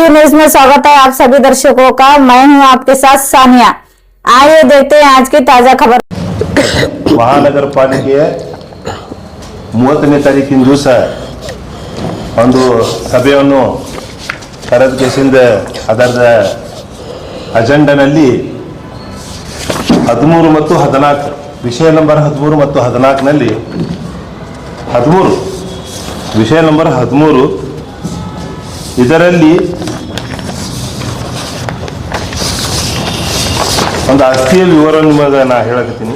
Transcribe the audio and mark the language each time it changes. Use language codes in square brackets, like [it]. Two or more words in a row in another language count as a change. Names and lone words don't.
[hi] न्यूज में स्वागत है आप सभी दर्शकों का। मैं हूं आपके साथ सानिया। आइए देखते हैं आज की ताजा खबर। [kn] ಮಹಾನಗರ ಪಾಲಿಕೆಯ 30ನೇ ತಾರೀಕಿನ ದಿವಸ ಒಂದು ಸಭೆಯನ್ನು ಕರೆದ ಕೇಸಿಂದ ಅದರ ಅಜೆಂಡಾನಲ್ಲಿ 13 ಮತ್ತು 14 ವಿಷಯ ನಂಬರ್ 13 ಮತ್ತು 14ನಲ್ಲಿ 13 ವಿಷಯ ನಂಬರ್ 13 ಇದರಲ್ಲಿ ಒಂದು ಆಸ್ತಿಯ ವಿವರ ನಿಮಗೆ ನಾ ಹೇಳಕತ್ತೀನಿ.